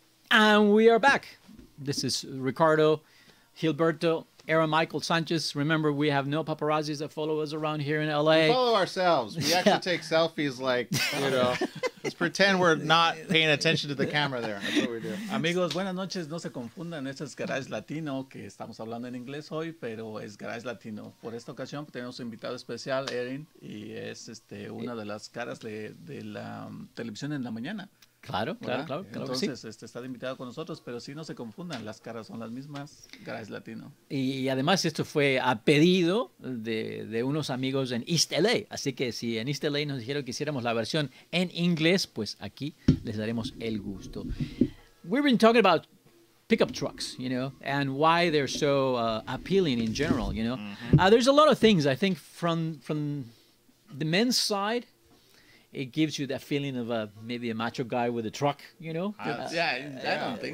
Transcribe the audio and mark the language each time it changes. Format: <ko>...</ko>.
<en>And we are back. This is Ricardo, Gilberto, Aaron, Michael, Sanchez. Remember, we have no paparazzis that follow us around here in We LA. follow ourselves. We actually take selfies like, let's pretend we're not paying attention to the camera there. That's what we do.</en> <es>Amigos, buenas noches. No se confundan, este es Garage Latino, que estamos hablando en inglés hoy, pero es Garage Latino. Por esta ocasión tenemos un invitado especial, Erin, y es una de las caras de la televisión en la mañana. Claro, ¿verdad? claro que sí. Entonces, está de invitado con nosotros, pero sí no se confundan, las caras son las mismas, Garage Latino. Y además esto fue a pedido de unos amigos en East LA. Así que si en East LA nos dijeron que hiciéramos la versión en inglés, pues aquí les daremos el gusto.</es> <en>We've been talking about pickup trucks, and why they're so appealing in general, There's a lot of things, I think, from the men's side. It gives you that feeling of maybe a macho guy with a truck, I don't think</en>